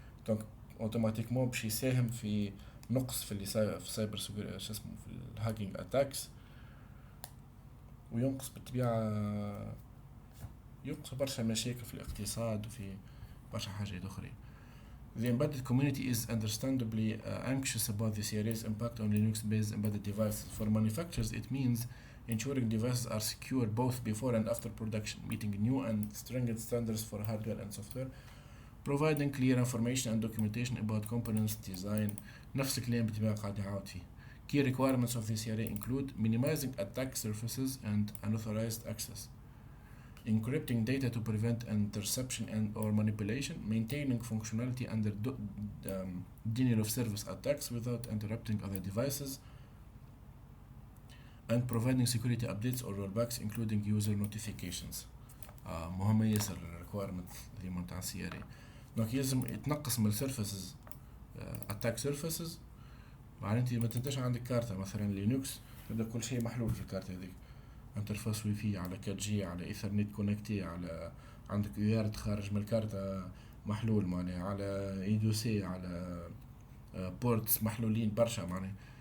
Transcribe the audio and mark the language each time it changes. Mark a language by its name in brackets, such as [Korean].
[Arabic] دونك اوتوماتيكمون باش يساهم في نقص في اللي في سايبر سيكوريتي شو اسمه في الهاكينج اتاكس، وينقص بالطبيعه ينقص برشا مشاكل في الاقتصاد وفي برشا حاجات اخرى. [English] The embedded community is understandably anxious about the CRA's impact on Linux-based embedded devices. For manufacturers, it means ensuring devices are secure both before and after production, meeting new and stringent standards for hardware and software, providing clear information and documentation about components design. [Arabic] نفس الكلام بتبقى قاعد يعاود فيه. [English] Key requirements of the CRA include minimizing attack surfaces and unauthorized access, encrypting data to prevent interception and or manipulation, maintaining functionality under denial of service attacks without interrupting other devices, and providing security updates or rollbacks including user notifications. [Arabic] مهمة ياسر requirement اللي متاع CRA. دونك يلزم يتنقص من surfaces attack surfaces. معناته انت ما تنتش عندك كارتة مثلا لينكس تبدا كل شيء محلول في الكارتة هذيك، انترفاس واي في على 4G على ايثرنت كونكتي على عندك يارد خارج من الكارتة محلول معناها على ايدوسي على بورتس محلولين برشا معناها.